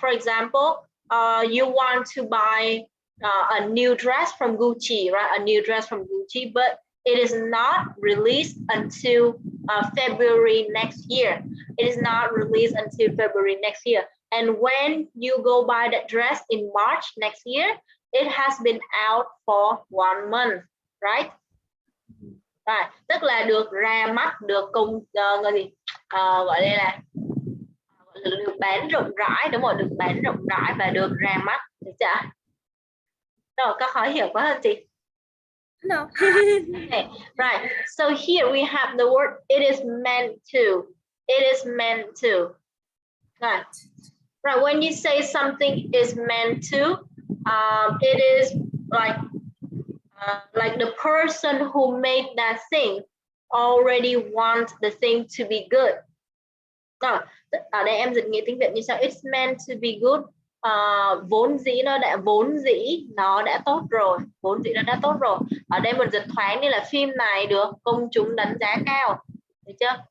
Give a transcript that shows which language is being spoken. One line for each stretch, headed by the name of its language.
English: For example, you want to buy a new dress from Gucci, right? A new dress from Gucci, but it is not released until February next year. It is not released until February next year. And when you go buy that dress in March next year, it has been out for 1 month, right? Right.
Vietnamese: Tức là được ra mắt, được gọi là được bán rộng rãi, đúng rồi, được bán rộng rãi và được ra mắt, được chưa? Rồi, có khó hiểu quá hơn chị?
English: No. Okay, right. So here we have the word it is meant to. It is meant to. Right. Right. When you say something is meant to, it is like the person who made that thing already wants the thing to be good.
Vietnamese: Ở đây em dịch nghĩa tiếng Việt như sau:
English: it's meant to be good.
Vietnamese: Vốn dĩ nó đã tốt rồi, vốn dĩ nó đã tốt rồi. Ở đây mình dịch thoáng như là phim này được công chúng đánh giá cao, được chưa?